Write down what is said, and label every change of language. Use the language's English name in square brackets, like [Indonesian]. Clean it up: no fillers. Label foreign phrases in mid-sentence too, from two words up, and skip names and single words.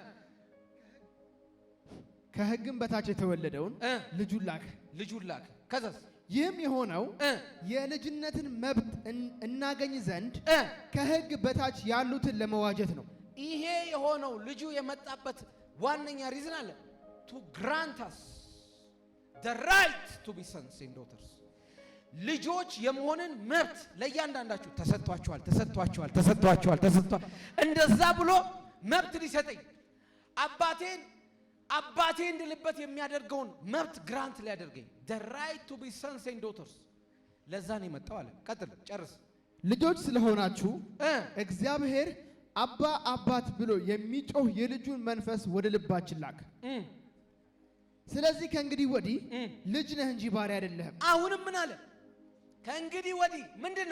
[Amharic] ከሕግም በታች የተወለደውን ልጁን ላከ። ከዛስ ይህም የሆነው የልጅነትን መብት እናገኝ ዘንድ ከሕግ በታች ያሉትን ለመዋጀት ነው። ይሄ የሆነው ልጁ የመጣበት ዋነኛ ሪዝን አለ [English] to grant us the right to be sons and daughters [Amharic] ልጆች የመሆንን መብት ለእያንዳንዳችሁ ተሰጥቷቸዋል። እንደዛ ብሎ መብት ሊሰጠኝ አባቴ እንድልበት የሚያደርገውን መብት ግራንት ሊያደርገኝ [English] the right to be sons and daughters [Amharic] ለዛ ነው የመጣው አለ። ቀጥል ጨርስ። ልጆች ስለሆናችሁ እግዚአብሔር አባት ብሎ የሚጮህ የልጁን መንፈስ ወደ ልባችን ላከ። ስለዚህ ከእንግዲህ ወዲህ ልጅ ነህ እንጂ ባሪያ አይደለህም። አሁንም ምን አለ? ከእንግዲህ ወዲህ ምንድነህ?